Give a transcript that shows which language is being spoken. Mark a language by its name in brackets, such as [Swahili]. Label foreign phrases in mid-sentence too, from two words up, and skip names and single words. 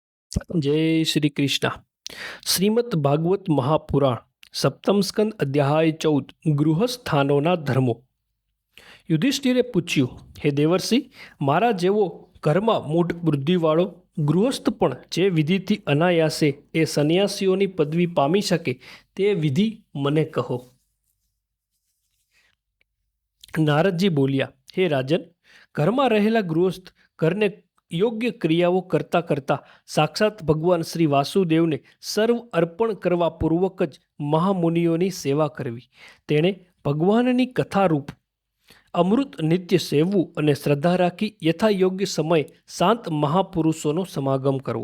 [Gujarati] જય શ્રી કૃષ્ણ। શ્રીમદ્ ભાગવત મહાપુરાણ સપ્તમ સ્કંદ અધ્યાય 14 ગૃહસ્થાનોના ધર્મો। યુધિષ્ઠિરે પૂછ્યું, હે દેવર્ષિ, મારા જેવો ઘરમાં મૂઢ બુદ્ધિવાળો ગૃહસ્થ પણ જે વિધિથી અનાયાસે એ સંન્યાસીઓની પદવી પામી શકે તે વિધિ મને કહો। નારદજી બોલ્યા, હે રાજન, ઘરમાં રહેલા ગૃહસ્થ ઘરને યોગ્ય ક્રિયાઓ કરતા કરતા સાક્ષાત ભગવાન શ્રી વાસુદેવને સર્વ અર્પણ કરવા પૂર્વક જ મહામુનિઓની સેવા કરવી, તેણે ભગવાનની કથારૂપ અમૃત નિત્ય સેવવું અને શ્રદ્ધા રાખી યથાયોગ્ય સમયે શાંત મહાપુરુષોનો સમાગમ કરવો।